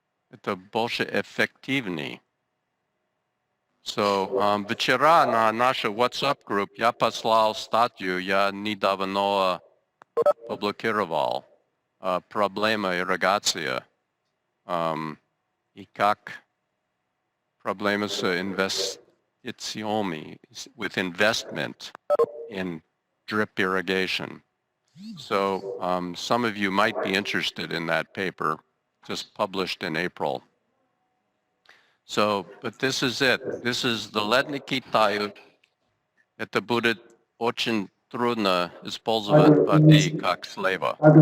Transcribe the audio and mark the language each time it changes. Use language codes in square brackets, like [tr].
[ru] Это больше эффективнее. So, вчера на нашу WhatsApp группу я послал статью, я недавно публиковал проблема ирригации и как проблема с инвестициями, [en] with investment in drip irrigation. So some of you might be interested in that paper, just published in April. So, but this is it. This is the [ru] летний Китай. Это будет очень трудно использовать воды как слева.